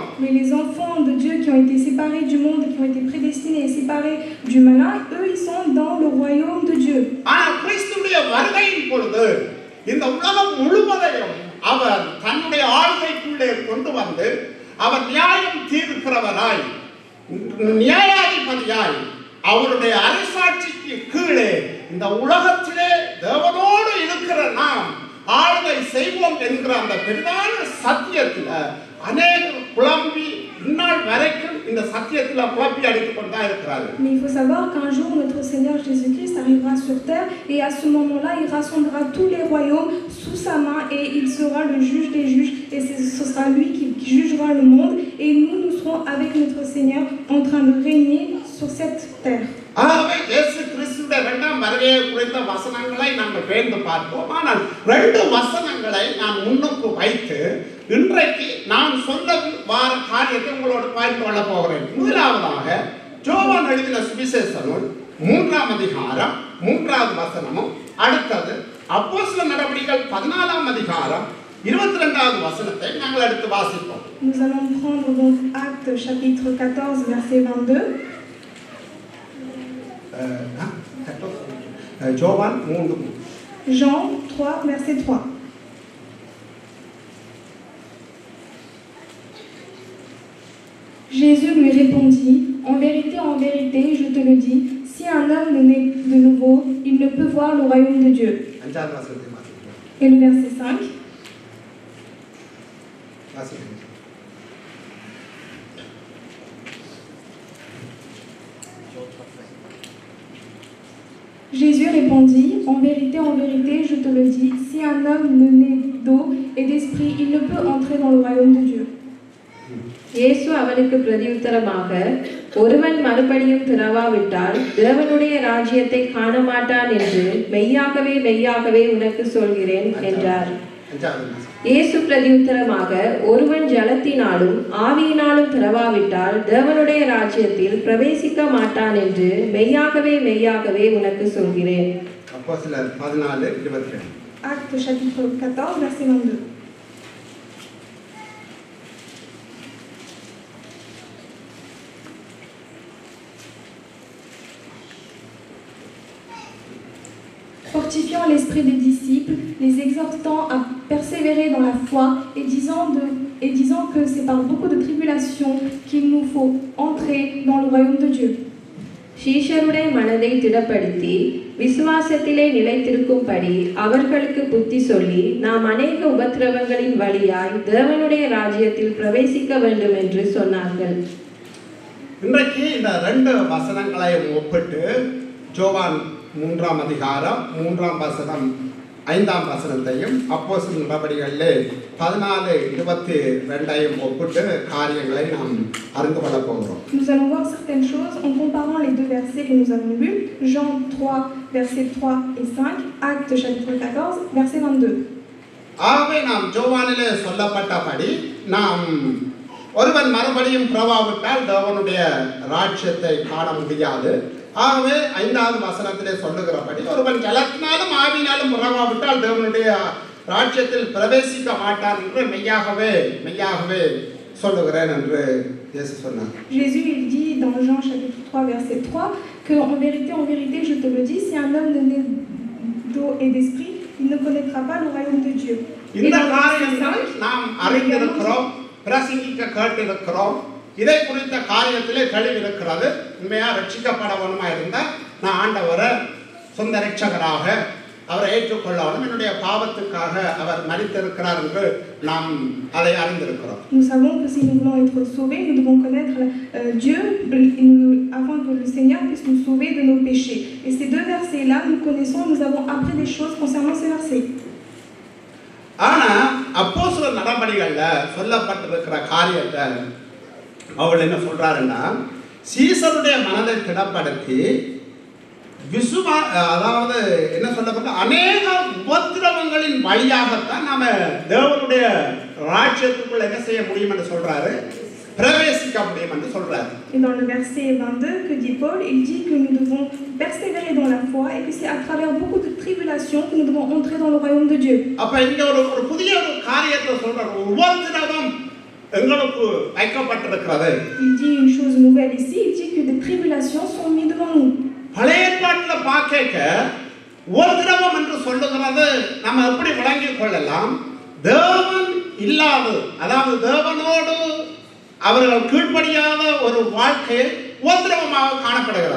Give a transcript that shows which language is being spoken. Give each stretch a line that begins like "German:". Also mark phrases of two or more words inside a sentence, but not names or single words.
French: Mais les enfants de Dieu qui ont été séparés du monde, qui ont été prédestinés et séparés du malin, eux ils sont dans le royaume de Dieu.
Tamil: ஆனால் கிறிஸ்துவுடைய வருகையின் பொழுது இந்த உலகம் முழுவதையும் அவர் தன்னுடைய ஆளுகைக்குள்ளே கொண்டு வந்து அவர் நியாயம் தீர்க்கிறவராய் நியாயாதிபதியாய் அவருடைய அரசாட்சிக்கு கீழே இந்த உலகத்திலே தேவனோடு இருக்கிற நாம் ஆளுகை செய்வோம் என்கிற அந்த பெரிதான சத்தியத்தில் அநேகர் குழம்பி இந்நாள் வரைக்கும் இந்த சத்தியத்தில் குழப்பி அடித்துக் கொண்டா இருக்கிறார்கள்.
French: Mais il faut savoir qu'un jour notre Seigneur Jésus-Christ arrivera sur terre et à ce moment-là il rassemblera tous les royaumes sous sa main et il sera le juge des juges et ce sera lui qui jugera le monde et nous serons avec notre Seigneur en train de régner sur cette terre.
Tamil: ஆகவே இயேசு கிறிஸ்துவின் 2ஆம் வருகையை குறித்த வசனங்களை நாங்கள் பேர்ந்து பார்ப்போம். ஆனால் 2 வசனங்களை நான் முன்னுக்கு வைத்து இன்றைக்கு நான் சொல்ல வார காரியத்தை உங்களோடு பகிர்ந்து கொள்ள போகிறேன். முதலாவதாக யோவான் எழுதின சுவிசேஷ நூல் 3ஆம் அதிகாரம் 3வது வசனமும், அடுத்தது அப்போஸ்தலர் நடவடிக்கைகள் 14ஆம் அதிகாரம் 22வது வசனத்தை நாங்கள் எடுத்து வாசிப்போம்.
French: Nous allons prendre donc Actes chapitre 14 verset 22. Jean 3 verset 3. Jésus lui répondit, en vérité, je te le dis, si un homme ne naît de nouveau, il ne peut voir le royaume de Dieu.
Tamil: 5வது வசனத்தை வாசிக்கிறோம்.
French: Et le verset 5.
Tamil: வாசிக்கிறோம்.
French: Jésus répondit, en vérité, je te le dis, si un homme ne naît d'eau et d'esprit, il ne peut entrer dans le royaume de Dieu.
Tamil: இயேசு அவனுக்கு பிரதியுத்தரமாக, ஒருவன் மறுபடியும் பிறவாவிட்டால் தேவனுடைய ராஜ்யத்தை காண மாட்டான் என்று மெய்யாகவே மெய்யாகவே உனக்கு சொல்கிறேன் என்றார். இயேசு பிரதியுத்தரமாக, ஒருவன் ஜலத்தினாலும் ஆவியினாலும் பிறவாவிட்டால் தேவனுடைய ராஜ்யத்தில் பிரவேசிக்க மாட்டான் என்று மெய்யாகவே மெய்யாகவே உனக்கு சொல்கிறேன். அப்போஸ்தலர் 14:22.
French: Actes chapitre 14, verset 22. Fortifiant l'esprit des disciples, les exhortant à persévérer dans la foi et disant que c'est par beaucoup de tribulations qu'il nous faut entrer dans le royaume de Dieu.
Tamil: சீஷருடைய மனதை திடப்படுத்தி விசுவாசத்திலே நிலைத்திருக்கும்படி அவர்களுக்கு புத்தி சொல்லி, நாம் அநேக உபத்திரவங்களின் வழியாய் தேவனுடைய ராஜ்யத்தில் பிரவேசிக்க வேண்டும் என்று சொன்னார்கள். இன்றைக்கு இந்த 2 வசனங்களையும் ஒப்பிட்டு யோவான் 3ஆம் அதிகாரம் 3ஆம் வசனம் 5ஆம் வசனத்தையும் அப்போஸ்தலர் நடபடிகளிலே 14:22 ஒப்பிட்டு காரியங்களை நாம் அறிந்து கொள்ள போகிறோம்.
French: Nous allons voir certaines choses en comparant les 2 versets que nous avons lus, Jean 3 versets 3 et 5, Actes chapitre 14 verset 22.
Tamil: ஆகவே நாம் யோவானிலே சொல்லப்பட்டபடி நாம் ஒருவன் மறுபடியும் பிறவாவிட்டால் தேவனுடைய ராஜ்யத்தை காண முடியாது. ஆகவே 5வது வசனத்திலே சொல்லுகிறபடி ஒருவன் ஜலத்தினாலும் ஆவியினாலும் பிறவாவிட்டால் தேவனுடைய ராஜ்யத்தில் பிரவேசிக்க மாட்டான் என்று மெய்யாகவே மெய்யாகவே சொல்லுகிறேன் என்று இயேசு சொன்னார்.
French: Jésus il dit dans Jean chapitre 3 verset 3 que en vérité je te le dis, si un homme ne naît d'eau et d'esprit, il ne connaîtra pas le royaume de Dieu.
Tamil: இந்த காரியத்தை நாம் அறிந்திருக்கிறோம், பிரசங்கிக்க கேட்டிருக்கிறோம். இதை குறித்த காரியத்திலே தெளிவு இருக்கிறது. உண்மையா ரட்சிக்கப்பட வேணுமா இருந்தால் நான் ஆண்டவரை சொந்த ரட்சகராக அவரை ஏற்றுக்கொள்ளணும், என்னுடைய பாவத்துக்காக அவர் மரித்திருக்கிறார் என்று நாம் அதை அறிந்திருக்கிறோம்.
French: Nous savons que si nous voulons être sauvés, nous devons connaître Dieu avant que le Seigneur puisse nous sauver de nos péchés. Et ces 2 versets-là, nous connaissons, nous avons appris des choses concernant ces versets.
Tamil: ஆனா அப்போஸ்தலர் நடபடிகள்ல சொல்லப்பட்டிருக்கிற காரியத்தை அவர் என்ன சொல்றாருன்னா, சீசருடைய மனதை திடப்படுத்தி அதாவது என்ன சொல்லப்பட்ட அநேக உபத்திரவங்களின் வழியாகத்தான் நாம தேவனுடைய ராஜ்யத்துக்குள்ள என்ன செய்ய முடியும் என்று சொல்றாரு, பிரவேசிக்க முடியும் என்று சொல்றாரு.
French: Et dans le verset 22 que dit Paul, il dit que nous devons persévérer dans la foi et que c'est à travers beaucoup de tribulations que nous devons entrer dans le royaume de Dieu.
Tamil: அப்ப இங்க ஒரு புதிய காரியத்தை சொல்றாரு, உபத்திரவம் எங்களுக்கு வைக்கப்பட்டிருக்கிறது.
French: Il dit une chose nouvelle ici, il dit que des tribulations sont mises devant nous.
Tamil: பழைய ஏற்பாட்டுல பார்க்க உபத்திரவம் என்று சொல்லுகிறது நம்ம எப்படி விளங்கிக் கொள்ளலாம், தேவன் இல்லாது, அதாவது தேவனோடு அவர்கள் கீழ்ப்படியாத ஒரு வாழ்க்கை உபத்திரவமாக காணப்படுகிறது.